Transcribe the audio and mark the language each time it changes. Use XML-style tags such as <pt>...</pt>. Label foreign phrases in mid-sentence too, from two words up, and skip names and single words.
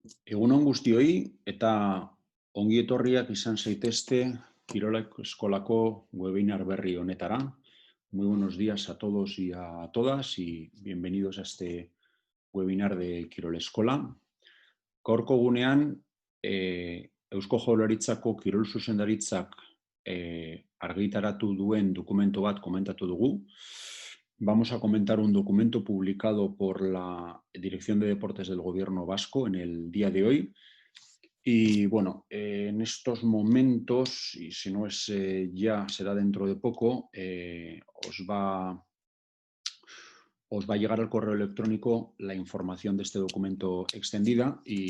<eu>Egun on guztioi eta ongi etorriak izan zaitezte Kirola Eskolako webinar berri honetara.</eu> <es>Muy buenos días a todos y a todas y bienvenidos a este webinar de Kirol Eskola.</es> <eu>Gaurko gunean, Eusko Jaurlaritzako Kirol Zuzendaritzak argitaratu duen dokumentu bat komentatu dugu.</eu> <es>Vamos a comentar un documento publicado por la Dirección de Deportes del Gobierno Vasco en el día de hoy. Y bueno, en estos momentos, y si no es ya, será dentro de poco, os va a llegar al correo electrónico la información de este documento extendida y</es>